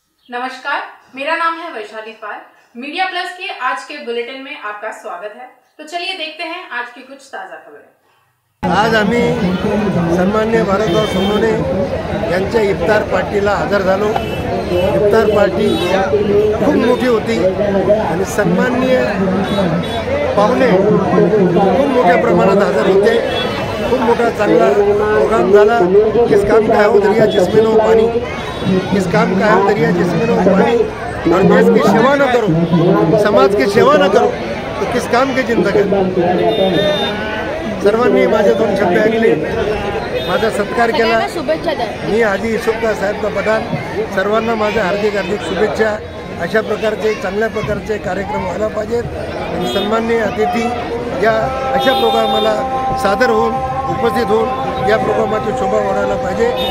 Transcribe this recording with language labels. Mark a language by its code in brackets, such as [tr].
[hi] नमस्कार, मेरा नाम है वैशाली पाल। मीडिया प्लस के आज के बुलेटिन में आपका स्वागत है। तो चलिए देखते हैं आज की कुछ ताज़ा खबरें। [mr] आज आम्ही सन्माननीय भारतभाऊ सोनवणे यांच्या इफ्तार पार्टीला हजर झालो। इफ्तार पार्टी खूप मोठी होती आणि सन्माननीय पाहुणे खूप मोठ्या प्रमाणात हजर होते। खूप मोठा चांगला प्रोग्राम झाला। [hi] किस काम का है दरिया जिसमें नो पानी, किस काम का है दरिया जिसमें नो पानी, और देश की सेवा न करो, समाज की सेवा न करो तो किस काम की जिंदगी। [mr] सर्वांनी माझे दोन शब्द ऐकले, माझा सत्कार केला। मी हाजी युसुफका साहेब का पठाण, सर्वांना माझ्या हार्दिक शुभेच्छा। अशा प्रकारचे चांगल्या प्रकारचे कार्यक्रम व्हायला पाहिजेत आणि सन्माननीय अतिथी या अशा प्रोग्रामाला सादर होऊन उपस्थित होऊन या प्रोग्रामाची शोभा वाढायला पाहिजे।